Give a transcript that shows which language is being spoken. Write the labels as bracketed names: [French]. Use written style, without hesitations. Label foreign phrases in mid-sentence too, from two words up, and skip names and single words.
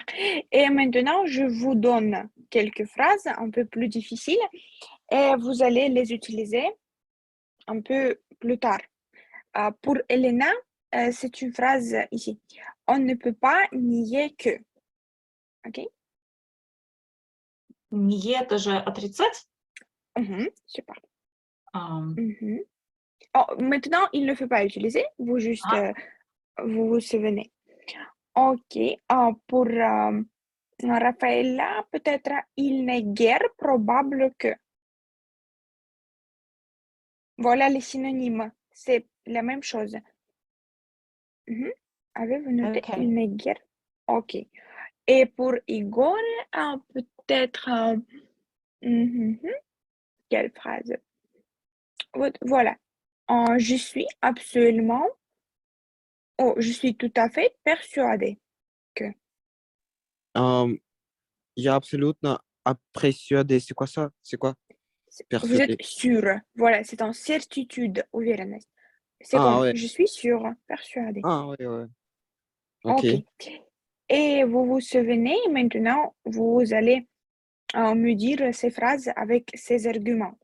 [French] Et maintenant, je vous donne quelques phrases un peu plus difficiles et vous allez les utiliser un peu plus tard. Pour Elena, c'est une phrase ici. On ne peut pas nier que. Ok? Nier, [Russian] это же отрицать? [French] Super. Oh, maintenant, il ne faut pas utiliser. Vous juste vous vous souvenez. Ok. Pour Raffaella, peut-être il n'est guère probable que. Voilà les synonymes. C'est la même chose. Avez-vous noté Ok. une guerre? Ok. Et pour Igor, peut-être... mhm, quelle phrase? Voilà. Je suis absolument... Oh, je suis tout à fait persuadée que... [Russian] Я абсолютно [French] persuadé. C'est quoi ça? C'est quoi? Vous êtes Persuadé. sûr. Voilà, c'est en certitude, уверенность. C'est Ah comme ouais. je suis sûre, persuadée. Ah ouais, ouais. Ok. Ok. Et vous vous souvenez, maintenant, vous allez me dire ces phrases avec ces arguments.